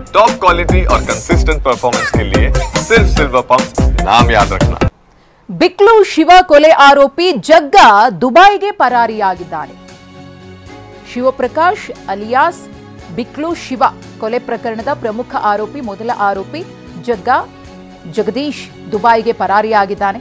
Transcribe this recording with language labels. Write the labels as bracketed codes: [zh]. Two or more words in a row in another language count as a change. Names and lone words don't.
[en] top quality [hi] और [en] consistent performance [hi] के लिए सिर्फ सिल्वर पंप नाम याद रखना। [kn] ಬಿಕ್ಲು ಶಿವ ಕೊಲೆ ಆರೋಪಿ ಜಗ್ಗ ದುಬೈಗೆ ಪರಾರಿಯಾಗಿದ್ದಾನೆ. ಶಿವಪ್ರಕಾಶ್ ಅಲಿಯಾಸ್ ಬಿಕ್ಲು ಶಿವ ಕೊಲೆ ಪ್ರಕರಣದ ಪ್ರಮುಖ ಆರೋಪಿ, ಮೊದಲ ಆರೋಪಿ ಜಗದೀಶ್ ದುಬೈಗೆ ಪರಾರಿಯಾಗಿದ್ದಾನೆ.